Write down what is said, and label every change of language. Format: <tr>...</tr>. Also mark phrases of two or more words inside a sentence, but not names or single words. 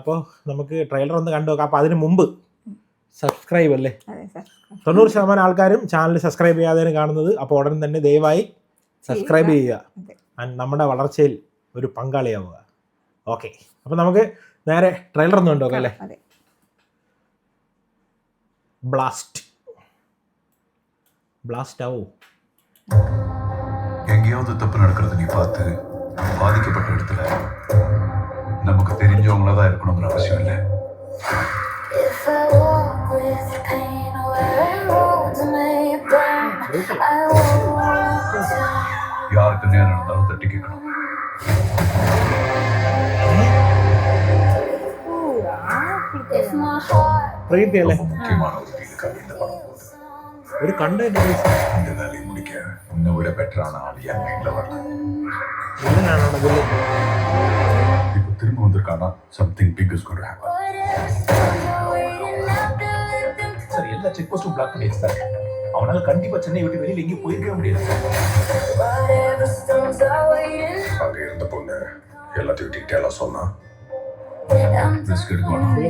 <ml>അപ്പോൾ നമുക്ക് ട്രെയിലർ ഒന്ന് കണ്ടു നോക്കാം. അപ്പോൾ അതിന് മുമ്പ് സബ്സ്ക്രൈബ് അല്ലേ, 90% ആൾക്കാരും ചാനൽ സബ്സ്ക്രൈബ് ചെയ്യാതെയാണ് കാണുന്നത്. അപ്പോൾ ഉടൻ തന്നെ ദയവായി സബ്സ്ക്രൈബ് ചെയ്യുക, നമ്മുടെ വളർച്ചയിൽ ഒരു പങ്കാളിയാവുക. ഓക്കെ, അപ്പോൾ നമുക്ക് നേരെ ട്രെയിലർ ഒന്ന് കണ്ടു അല്ലേ. ബ്ലാസ്റ്റ് ആവോ?</ml> <ta>எங்கேயாவது தப்பு நடக்கிறது நீ பார்த்து பாதிக்கப்பட்ட இடத்துல நமக்கு தெரிஞ்சவங்கள தான் இருக்கணுங்கிற அவசியம் இல்லை. யாருக்கு நேரம் இருந்தாலும் தட்டி கேட்கணும். முக்கியமான ஒரு டீலுக்காக இந்த படம் போகுது.</ta> <ml>ഒരു കണ്ടന്റ്</ml> <ta>இந்த வேலையை முடிக்க உன்னை விட பெட்டரான ஆள் என் மைண்ட்ல வரல. இப்போ திரும்ப வந்திருக்கானா</ta> <en>something big is going to happen.</en> <ta>சார் எல்லா செக் போஸ்டும் பிளாக் பண்ணி வச்சிட்டாரு. அவனால கண்டிப்பா சென்னை விட்டு வெளியில எங்கேயும் போயிருக்கவே முடியாது. அங்க இருந்த பொண்ணு எல்லாத்தையும் டீட்டெயிலா சொன்னா ரிஸ்க் எடுக்கணும்.</ta>